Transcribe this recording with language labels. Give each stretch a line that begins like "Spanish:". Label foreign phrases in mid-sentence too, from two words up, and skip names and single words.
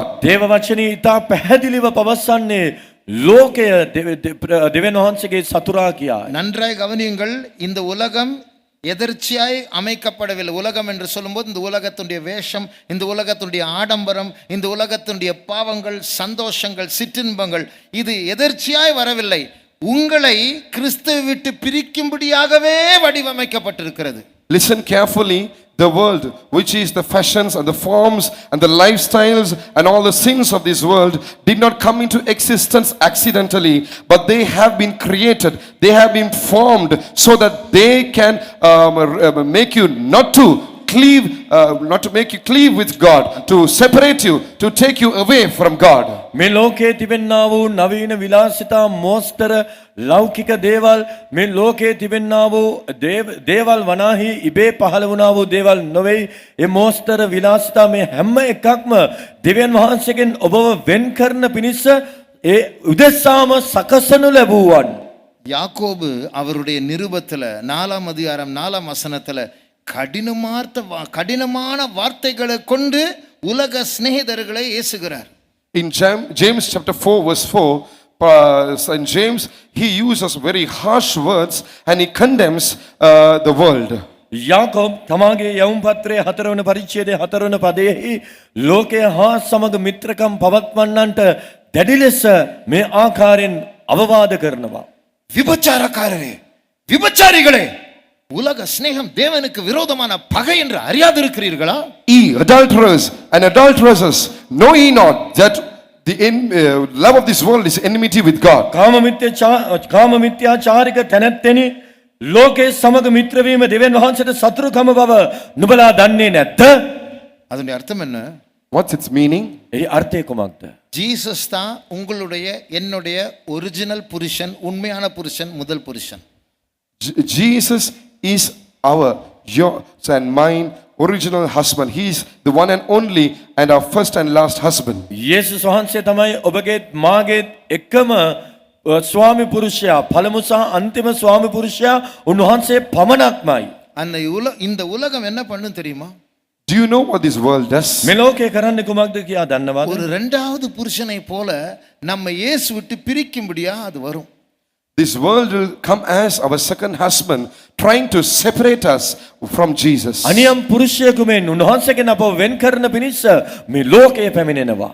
Sinhala: දේව වචනේ ඉතා පැහැදිලිව පවසන්නේ ලෝකය දෙවියන් වහන්සේගේ සතුරා කියා.
Tamil: நன்றாய் கவனியுங்கள், இந்த உலகம் எதர்ச்சியாய் அமைக்கப்படவில்லை. உலகம் என்று சொல்லும்போது இந்த உலகத்துடைய வேஷம், இந்த உலகத்துடைய ஆடம்பரம், இந்த உலகத்துடைய பாவங்கள், சந்தோஷங்கள், சிற்றின்பங்கள், இது எதர்ச்சியாய் வரவில்லை. உங்களை கிறிஸ்துவை விட்டு பிரிக்கும்படியாகவே வடிவமைக்கப்பட்டிருக்கிறது.
English: Listen carefully. The world, which is the fashions and the forms and the lifestyles and all the sins of this world, did not come into existence accidentally, but they have been created, they have been formed so that they can make you not to cleave, not to make you cleave with God, to separate you, to take you away from God.
Sinhala: මේ ලෝකයේ තිබෙනා වූ නවීන විලාසිතා මෝස්තර ලෞකික දේවල්, මේ ලෝකයේ තිබෙනා වූ දේවල් වනාහි ඉබේ පහළ වුණා වූ දේවල් නොවේ. ඒ මෝස්තර විලාසිතා මේ හැම එකක්ම දෙවියන් වහන්සේගෙන් ඔබව වෙන් කරන පිණිස ඒ උදෙසාම සකසනු ලැබුවන්.
Tamil: யாக்கோபு அவருடைய நிருபத்துல 4ஆம் அதிகாரம் 4ஆம் வசனத்துல கடினமான வார்த்தைகளை கொண்டு உலக சிநேகிதர்களை ஏசுகிறார்.
English: In James chapter 4 verse 4, in James he uses very harsh words and he condemns the world.
Sinhala: යාකෝබ් තමාගේ යවුම් පත්‍රයේ 4 වන පරිච්ඡේදයේ 4 වන පදයෙහි ලෝකයේ හා සමග මිත්‍රකම් පවත්වන්නන්ට දැඩි ලෙස මේ ආකාරයෙන් අවවාද කරනවා.
Tamil: விபச்சாரக்காரரே, விபச்சாரிகளே, உலக சிநேகம் தேவனுக்கு விரோதமான பகை என்று அறியாதிருக்கிறீர்களா?
English: Ye adulterers and adulteresses, know ye not that the love of this world is enmity with God?
Sinhala: කාමමිත්‍යාචාරික තැනැත්තෙනි, ලෝකයේ සමග මිත්‍ර වීම දෙවියන් වහන්සේට සතුරුකම බව නුඹලා දන්නේ නැද්ද?
Tamil: அதனுடைய அர்த்தம் என்ன?
English: What's its meaning?
Sinhala: ඒ අර්ථය කුමක්ද?
Tamil: ஜீசஸ் தான் உங்களுடைய என்னுடைய ஒரிஜினல் புருஷன், உண்மையான புருஷன், முதல் புருஷன்.
English: Jesus is yours and mine original husband. He is the one and only and our first and last husband.
Sinhala: යේසුස් වහන්සේ තමයි ඔබගේත් මාගේත් එකම ස්වාමි පුරුෂයා පළමු සහ අන්තිම ස්වාමි පුරුෂයා උන්වහන්සේ පමණක්මයි.
Tamil: இந்த உலகம் என்ன பண்ணும் தெரியுமா?
English: Do you know what this world does?
Sinhala: මේ ලෝකේ කරන්නේ කුමක්ද කියා දන්නවද?
Tamil: ஒரு இரண்டாவது புருஷனை போல நம்ம இயேசு விட்டு பிரிக்கும்படியா அது வரும்.
English: This world will come as our second husband, trying to separate us from Jesus.
Sinhala: අනියම් පුරුෂයෙකු මෙන් උන්වහන්සේගෙන් අපව වෙන් කරන පිණිස මේ ලෝකයේ පැමිණෙනවා.